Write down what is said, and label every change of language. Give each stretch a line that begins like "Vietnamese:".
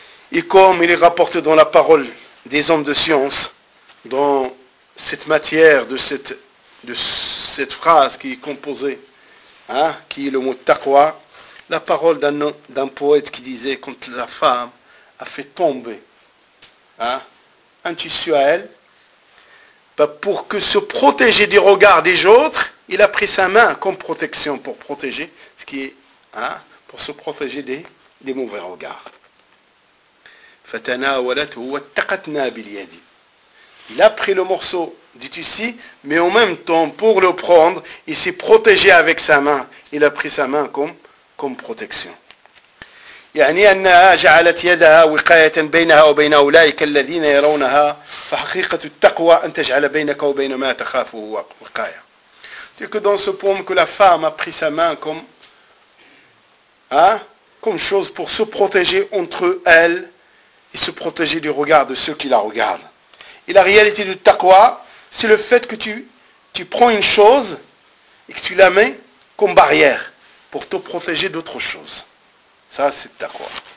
French: Et comme il est rapporté dans la parole des hommes de science, dans cette matière de cette phrase qui est composée, hein, qui est le mot taqwa, la parole d'un poète qui disait quand la femme a fait tomber, hein, un tissu à elle, ben pour que se protéger du regard des autres, il a pris sa main comme protection pour protéger, ce qui est, hein, pour se protéger des mauvais regards.
Arabic: Fatana walat huwa taqatna bil yadi.
French: Il a pris le morceau du tissu, mais en même temps, pour le prendre, il s'est protégé avec sa main. Il a pris sa main comme protection.
Arabic: يعني أنها جعلت يدها وقاية بينها وبين أولئك الذين يرونها فحقيقة التقوى أن تجعل بينك وبين ما تخافه وقاية.
French: C'est que dans ce poème que la femme a pris sa main comme chose pour se protéger entre elle et se protéger du regard de ceux qui la regardent. Et la réalité du taqwa, c'est le fait que tu prends une chose et que tu la mets comme barrière pour te protéger d'autre chose. Ça, c'est ta croix.